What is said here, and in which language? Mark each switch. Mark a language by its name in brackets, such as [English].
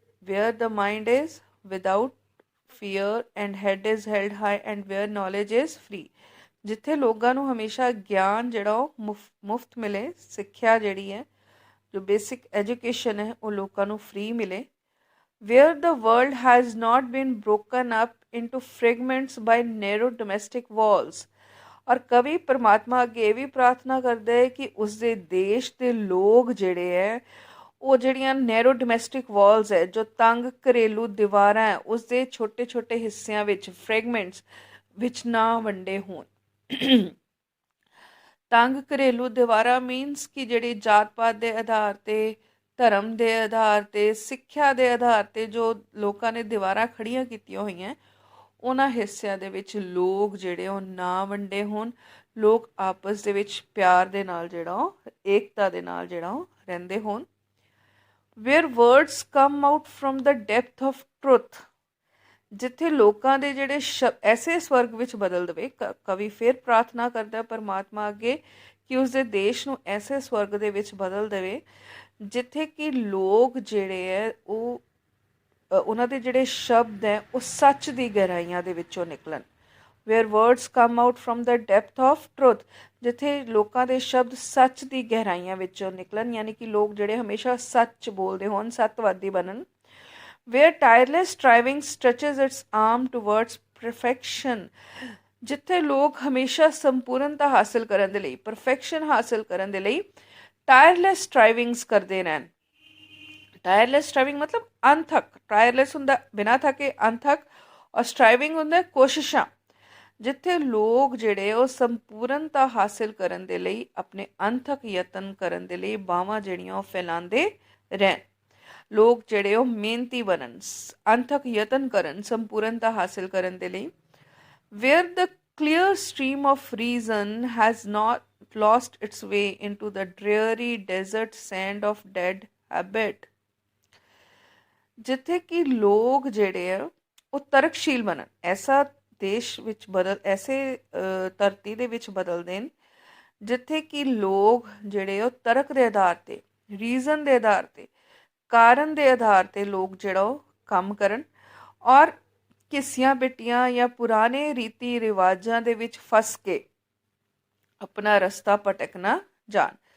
[English] where the mind is without fear and head is held high and where knowledge is free। [Punjabi] ਜਿੱਥੇ ਲੋਕਾਂ ਨੂੰ ਹਮੇਸ਼ਾ ਗਿਆਨ ਜਿਹੜਾ ਉਹ ਮੁਫਤ ਮਿਲੇ, ਸਿੱਖਿਆ ਜਿਹੜੀ ਹੈ, ਜੋ ਬੇਸਿਕ ਐਜੂਕੇਸ਼ਨ ਹੈ, ਉਹ ਲੋਕਾਂ ਨੂੰ ਫ੍ਰੀ ਮਿਲੇ। [English] where the world has not been broken up into fragments by narrow domestic walls। [Punjabi] ਔਰ ਕਵੀ ਪਰਮਾਤਮਾ ਅੱਗੇ ਇਹ ਵੀ ਪ੍ਰਾਰਥਨਾ ਕਰਦਾ ਹੈ ਕਿ ਉਸਦੇ ਦੇਸ਼ ਦੇ ਲੋਕ ਜਿਹੜੇ ਹੈ ਉਹ ਜਿਹੜੀਆਂ ਨੈਰੋ ਡੋਮੈਸਟਿਕ ਵਾਲਸ ਹੈ, ਜੋ ਤੰਗ ਘਰੇਲੂ ਦੀਵਾਰਾਂ ਹੈ, ਉਸਦੇ ਛੋਟੇ ਛੋਟੇ ਹਿੱਸਿਆਂ ਵਿੱਚ, ਫਰੈਗਮੈਂਟਸ ਵਿੱਚ ਨਾ ਵੰਡੇ ਹੋਣ। ਤੰਗ ਘਰੇਲੂ ਦੀਵਾਰਾਂ ਮੀਨਸ ਕਿ ਜਿਹੜੀ ਜਾਤ ਪਾਤ ਦੇ ਆਧਾਰ 'ਤੇ, ਧਰਮ ਦੇ ਆਧਾਰ 'ਤੇ, ਸਿੱਖਿਆ ਦੇ ਆਧਾਰ 'ਤੇ ਜੋ ਲੋਕਾਂ ਨੇ ਦੀਵਾਰਾਂ ਖੜੀਆਂ ਕੀਤੀਆਂ ਹੋਈਆਂ, ਉਹਨਾਂ ਹਿੱਸਿਆਂ ਦੇ ਵਿੱਚ ਲੋਕ ਜਿਹੜੇ ਉਹ ਨਾ ਵੰਡੇ ਹੋਣ। ਲੋਕ ਆਪਸ ਦੇ ਵਿੱਚ ਪਿਆਰ ਦੇ ਨਾਲ ਜਿਹੜਾ ਉਹ, ਏਕਤਾ ਦੇ ਨਾਲ ਜਿਹੜਾ ਉਹ ਰਹਿੰਦੇ ਹੋਣ। [English] where words come out from the depth of truth। [Punjabi] ਜਿੱਥੇ ਲੋਕਾਂ ਦੇ ਜਿਹੜੇ ਐਸੇ ਸਵਰਗ ਵਿੱਚ ਬਦਲ ਦੇਵੇ। ਕਵੀ ਫਿਰ ਪ੍ਰਾਰਥਨਾ ਕਰਦਾ ਪਰਮਾਤਮਾ ਅੱਗੇ ਕਿ ਉਸਦੇ ਦੇਸ਼ ਨੂੰ ਐਸੇ ਸਵਰਗ ਦੇ ਵਿੱਚ ਬਦਲ ਦੇਵੇ ਜਿੱਥੇ ਕਿ ਲੋਕ ਜਿਹੜੇ ਹੈ ਉਹ ਉਹਨਾਂ ਦੇ ਜਿਹੜੇ ਸ਼ਬਦ ਹੈ ਉਹ ਸੱਚ ਦੀ ਗਹਿਰਾਈਆਂ ਦੇ ਵਿੱਚੋਂ ਨਿਕਲਣ। [English] where words come out from the depth of truth। [Punjabi] ਜਿੱਥੇ ਲੋਕਾਂ ਦੇ ਸ਼ਬਦ ਸੱਚ ਦੀ ਗਹਿਰਾਈਆਂ ਵਿੱਚੋਂ ਨਿਕਲਣ, ਯਾਨੀ ਕਿ ਲੋਕ ਜਿਹੜੇ ਹਮੇਸ਼ਾ ਸੱਚ ਬੋਲਦੇ ਹੋਣ, ਸੱਤਵਾਦੀ ਬਣਨ। [English] where tireless striving stretches its arm towards perfection। [Punjabi] ਜਿੱਥੇ ਲੋਕ ਹਮੇਸ਼ਾ ਸੰਪੂਰਨਤਾ ਹਾਸਿਲ ਕਰਨ ਦੇ ਲਈ, ਪਰਫੈਕਸ਼ਨ ਹਾਸਿਲ ਕਰਨ ਦੇ ਲਈ ਟਾਇਰਲੈਸ ਸਟਰਾਈਵਿੰਗਸ ਕਰਦੇ ਰਹਿਣ। ਟਾਇਰਲੈਸ ਸਟਰਾਈਵਿੰਗ ਮਤਲਬ ਅਣਥੱਕ, ਟਾਇਰਲੈਸ ਹੁੰਦਾ ਬਿਨਾਂ ਥੱਕੇ, ਅਣਥੱਕ, ਔਰ ਸਟਰਾਈਵਿੰਗ ਹੁੰਦਾ ਕੋਸ਼ਿਸ਼ਾਂ। ਜਿੱਥੇ ਲੋਕ ਜਿਹੜੇ ਉਹ ਸੰਪੂਰਨਤਾ ਹਾਸਿਲ ਕਰਨ ਦੇ ਲਈ, ਆਪਣੇ ਅਣਥੱਕ ਯਤਨ ਕਰਨ ਦੇ ਲਈ ਬਾਹਾਂ ਜਿਹੜੀਆਂ ਉਹ ਫੈਲਾਉਂਦੇ ਰਹਿਣ। ਲੋਕ ਜਿਹੜੇ ਉਹ ਮਿਹਨਤੀ ਬਣਨ, ਅਣਥੱਕ ਯਤਨ ਕਰਨ ਸੰਪੂਰਨਤਾ ਹਾਸਿਲ ਕਰਨ ਦੇ ਲਈ। [English] where the clear stream of reason has not lost its way into the dreary desert sand of dead habit। [Punjabi] ਜਿੱਥੇ ਕਿ ਲੋਕ ਜਿਹੜੇ ਆ ਉਹ ਤਰਕਸ਼ੀਲ ਬਣਨ, ਐਸਾ ਦੇਸ਼ ਵਿੱਚ ਬਦਲ, ਐਸੇ ਧਰਤੀ ਦੇ ਵਿੱਚ ਬਦਲਦੇ ਨੇ ਜਿੱਥੇ ਕਿ ਲੋਕ ਜਿਹੜੇ ਉਹ ਤਰਕ ਦੇ ਆਧਾਰ 'ਤੇ, ਰੀਜ਼ਨ ਦੇ ਆਧਾਰ 'ਤੇ, ਕਾਰਨ ਦੇ ਆਧਾਰ 'ਤੇ ਲੋਕ ਜਿਹੜਾ ਉਹ ਕੰਮ ਕਰਨ ਔਰ ਘਿਸੀਆਂ ਪਿੱਟੀਆਂ ਜਾਂ ਪੁਰਾਣੇ ਰੀਤੀ ਰਿਵਾਜਾਂ ਦੇ ਵਿੱਚ ਫਸ ਕੇ ਆਪਣਾ ਰਸਤਾ ਭਟਕ ਨਾ ਜਾਣ।